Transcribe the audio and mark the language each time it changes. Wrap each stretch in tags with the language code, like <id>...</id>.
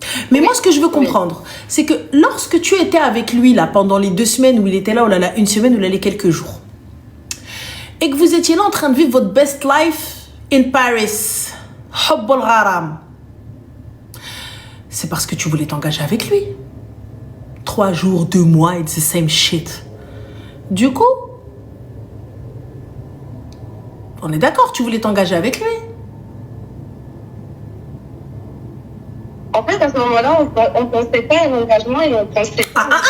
<fr>Mais moi, ce que je veux comprendre, c'est que lorsque tu étais avec lui, là, pendant les 2 semaines où il était là, ou là, 1 semaine, ou là, les quelques jours, et que vous étiez là en train de vivre votre</fr> <en>best life in Paris,</en> <ar>Hubb al-Gharam,</ar> <fr>c'est parce que tu voulais t'engager avec lui. 3 jours, 2 mois,</fr> <en>it's the same shit.</en> <fr>Du coup, on est d'accord, tu voulais t'engager avec lui. En fait, à ce moment-là, on pensait pas à l'engagement et on pensait pas...</fr>